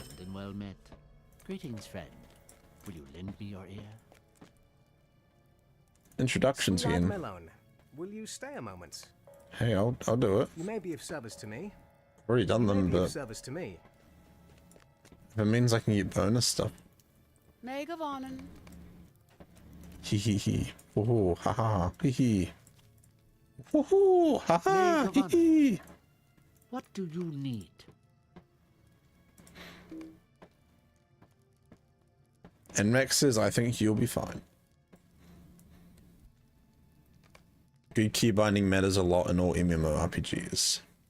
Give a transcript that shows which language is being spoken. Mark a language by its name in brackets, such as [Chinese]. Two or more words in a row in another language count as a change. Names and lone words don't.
[English] Friend and well met. Greetings, friend. Will you lend me your ear? Introductions Lad again. Melon, will you stay a moment? Hey, I'll do it. You may be of service to me. Already done them, You may be of but service to me. if it means I can get bonus stuff. Megavanen. Hee hee hee. Oh, ha ha. Hee hee. Woohoo! Ha ha! Hee hee! What do you need? And Max says, I think you'll be fine. Good key binding matters a lot in all MMORPGs.